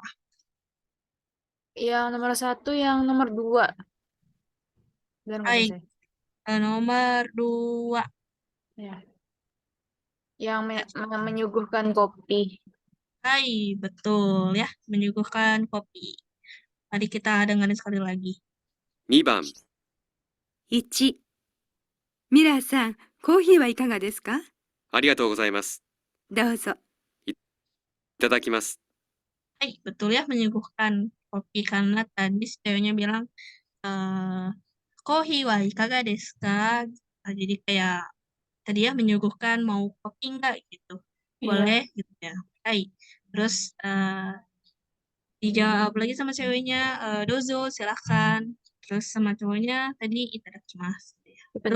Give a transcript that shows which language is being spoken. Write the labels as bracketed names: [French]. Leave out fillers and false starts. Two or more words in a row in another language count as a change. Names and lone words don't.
[Indonesian] Yang nomor 1, yang nomor 2. Biar nggak Baik, selesai. nomor 2. Ya. Yang menyuguhkan kopi. Hai, betul ya, menyuguhkan kopi. Mari kita dengerin sekali lagi. [Japanese] 2番、 1、ミラーさん、コーヒーはいかがですか？ありがとうございます。どうぞ。いただきます。 [Indonesian] Hai, betul ya, menyuguhkan kopi karena tadi si ceweknya bilang, [Japanese] え、コーヒーはいかがですか? [Indonesian] Jadi kayak tadi ya menyuguhkan mau kopi enggak gitu. Iya. Boleh gitu ya. Hai. Terus dijawab lagi sama ceweknya, dozo, silahkan. Terus sama cowoknya tadi itadakimasu. Ya. Betul?